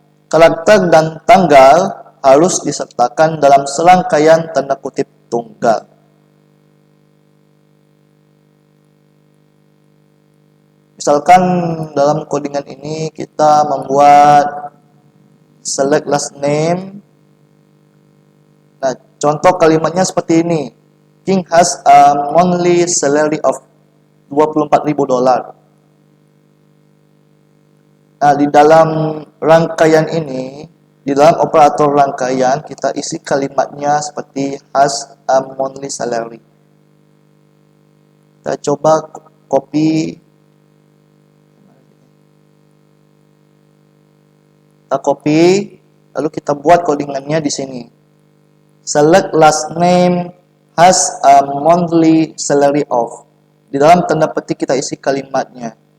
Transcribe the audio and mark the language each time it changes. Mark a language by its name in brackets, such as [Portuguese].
[Indonesian] Karakter dan tanggal harus disertakan dalam serangkaian tanda kutip tunggal. Misalkan dalam codingan ini kita membuat [English] select last name. [Indonesian] Nah, contoh kalimatnya seperti ini. [English] King has a monthly salary of $24.000. [Indonesian] Nah, di dalam rangkaian ini, di dalam operator rangkaian, kita isi kalimatnya seperti [English] has a monthly salary. [Indonesian] Kita coba copy. Kita copy, lalu kita buat codingannya di sini. [English] Select last name has a monthly salary of. [Indonesian] Di dalam tanda petik kita isi kalimatnya.